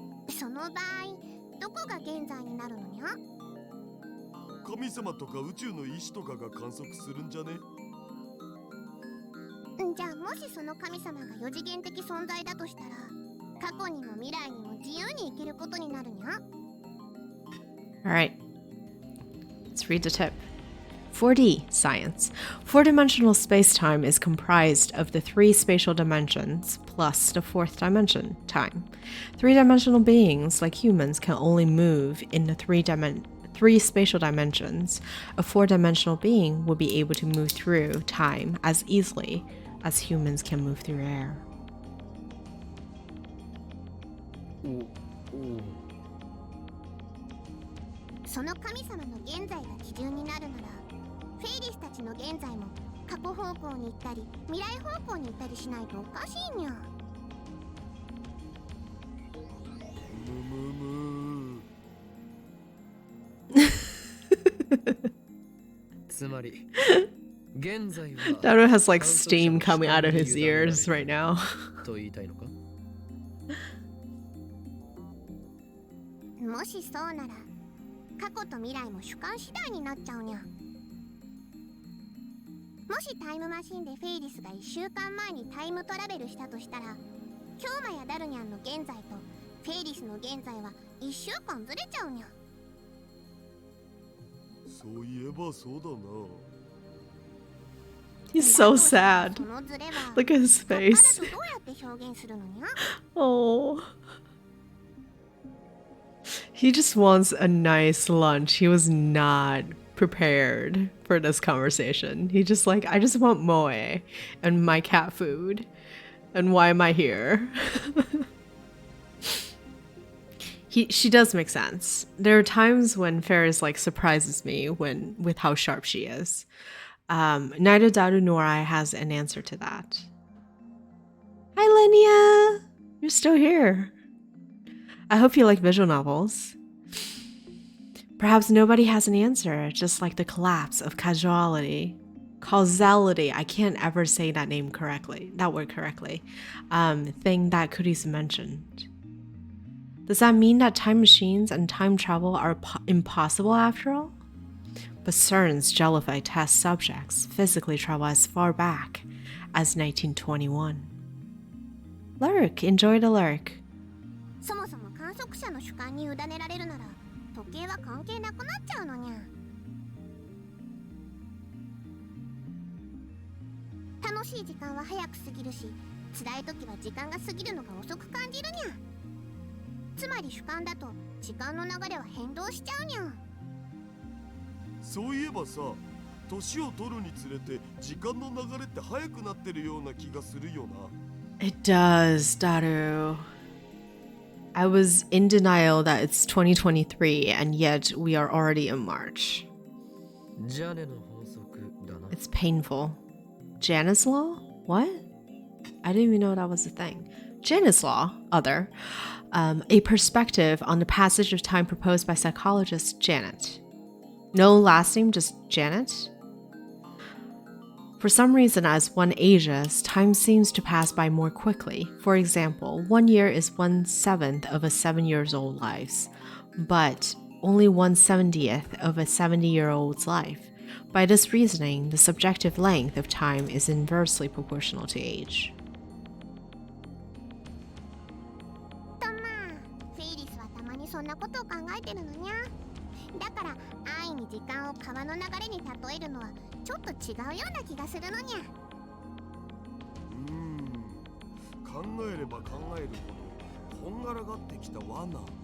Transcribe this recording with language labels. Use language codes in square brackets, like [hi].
[ja] その場合どこが現在になるのにゃ。神様とか宇宙の意志とかが観測するんじゃね？じゃあもしその神様が4次元的存在だとしたら過去にも未来にも自由に生きることになるにゃ。 [en] Alright, let's read the tip. 4D science. Four-dimensional space-time is comprised of the three spatial dimensions plus the fourth dimension, time. Three-dimensional beings, like humans, can only move in the three spatial dimensions. A four-dimensional being would be able to move through time as easily as humans can move through air. [ja] その神様の現在が基準になるならフェイリスたちの現在も過去方向に行ったり未来方向に行ったりしないとおかしいにゃ。つまり現在は [en] Daru has like steam coming out of his ears right now. [ja] と言いたいのか？もしそうなら過去と未来も主観次第になっちゃうにゃ。もしタイムマシンでフェイリスが1週間前にタイムトラベルしたとしたら京馬やダルニャンの現在とフェイリスの現在は1週間ずれちゃうにゃ。そういえばそうだな。 [en] He's so sad. [ja] そのズレは [en] Look at his [ja] 葉っぱだ [en] face. [ja] とどうやって表現するのにゃ。 [en] Oh. He just wants a nice lunch. He was not prepared for this conversation. He just like, I just want moe and my cat food. And why am I here? She does make sense. There are times when Ferris like surprises me with how sharp she is. Neither Daru nor I has an answer to that. Hi, Linnea! You're still here. I hope you like visual novels. Perhaps nobody has an answer, just like the collapse of causality. I can't ever say that word correctly. Thing that Kurisu mentioned. Does that mean that time machines and time travel are impossible after all? But CERN's jellyfish test subjects physically travel as far back as 1921. Lurk, enjoy the lurk. [ja] そもそも観測者の主観に委ねられるなら時計は関係なくなっちゃうのにゃ。楽しい時間は早く過ぎるし、辛い時は時間が過ぎるのが遅く感じるにゃ。つまり主観だと時間の流れは変動しちゃうにゃ。そういえばさ、年を取るにつれて時間の流れって早くなってるような気がするよな。 [en] It does, Daru. I was in denial that it's 2023 and yet we are already in March. [ja] ジャネの法則だな。 [en] It's painful. Janus Law? What? I didn't even know that was a thing. Janus Law, other. A perspective on the passage of time proposed by psychologist Janet. No last name, just Janet? For some reason, as one ages, time seems to pass by more quickly. For example, 1 year is 1/7 of a 7-year-old's life, but only 1/70th of a 70-year-old's life. By this reasoning, the subjective length of time is inversely proportional to age. [ja] とまあ、フェイリスはたまにそんなことを考えてるのにゃ。だから安易に時間を川の流れに例えるのはちょっと違うような気がするのにゃ。考えれば考えるほどこんがらがってきた罠。